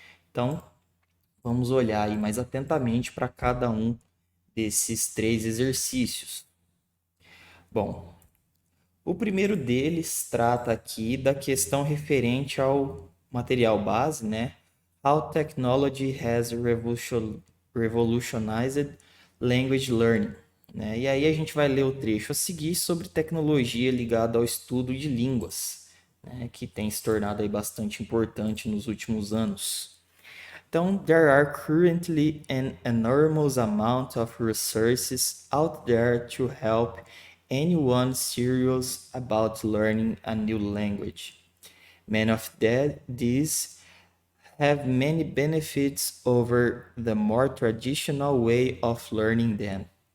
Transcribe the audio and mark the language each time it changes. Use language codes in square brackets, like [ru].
[pt] Então, vamos olhar aí mais atentamente para cada um desses 3 exercícios. Bom, o primeiro deles trata aqui da questão referente ao material base, né? [en] How technology has revolutionized language learning. [pt] Né? E aí a gente vai ler o trecho a seguir sobre tecnologia ligada ao estudo de línguas, né? Que tem se tornado aí bastante importante nos últimos anos. [en] Então, there are currently an enormous amount of resources out there to help anyone serious about learning a new language. Many of these have many benefits over the more traditional way of learning them.